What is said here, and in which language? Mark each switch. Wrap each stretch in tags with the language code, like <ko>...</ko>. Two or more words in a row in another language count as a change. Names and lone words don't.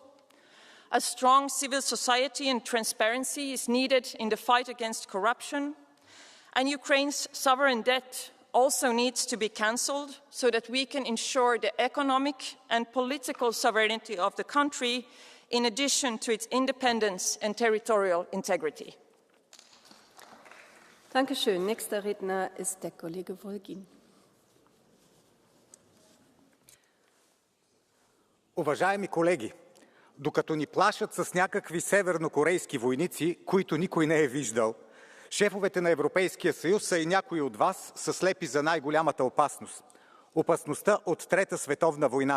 <en>A strong civil society and transparency is needed in the fight against corruption. And Ukraine's sovereign debt also needs to be cancelled so that we can ensure the economic and political sovereignty of the country in addition to its independence and territorial integrity.</en> <de>Dankeschön. Nächster Redner ist der Kollege Volgin.</de> <bg>Уважаеми колеги, докато ни плашат с някакви севернокорейски войници, които никой не е виждал, шефовете на Европейския съюз, а и някои от вас са слепи за най-голямата опасност – опасността от Трета световна война.</bg>